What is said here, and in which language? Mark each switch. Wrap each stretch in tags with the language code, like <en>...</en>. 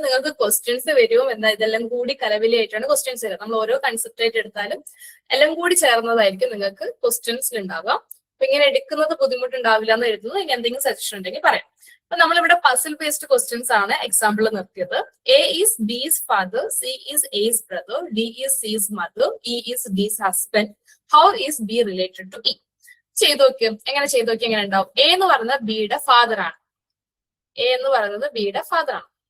<ml>നിങ്ങൾക്ക് ക്വസ്റ്റ്യൻസ് വരും എന്താ, ഇതെല്ലാം കൂടി കലവിലായിട്ടാണ് ക്വസ്റ്റ്യൻസ് വരിക. നമ്മൾ ഓരോ കൺസെപ്റ്റ് ആയിട്ട് എടുത്താലും എല്ലാം കൂടി ചേർന്നതായിരിക്കും നിങ്ങൾക്ക് ക്വസ്റ്റ്യൻസിൽ ഉണ്ടാവുക. അപ്പൊ ഇങ്ങനെ എടുക്കുന്നത് ബുദ്ധിമുട്ടുണ്ടാവില്ല എന്ന് എഴുതുന്നത്. ഇനി എന്തെങ്കിലും സജഷൻ ഉണ്ടെങ്കിൽ പറയാം. അപ്പൊ നമ്മളിവിടെ പസിൽ ബേസ്ഡ് ക്വസ്റ്റ്യൻസ് ആണ് എക്സാമ്പിൾ നിർത്തിയത്.</ml> <en>A is B's father, C is A's brother, D is C's mother, E is D's husband. How is B related to E?</en> <ml>ചെയ്തു നോക്കിയും എങ്ങനെ ചെയ്തു നോക്കി എങ്ങനെ ഉണ്ടാവും? എ എന്ന് പറയുന്നത് ബിയുടെ ഫാദർ ആണ്. എ എന്ന് പറയുന്നത് ബിയുടെ ഫാദർ ആണ്.</ml>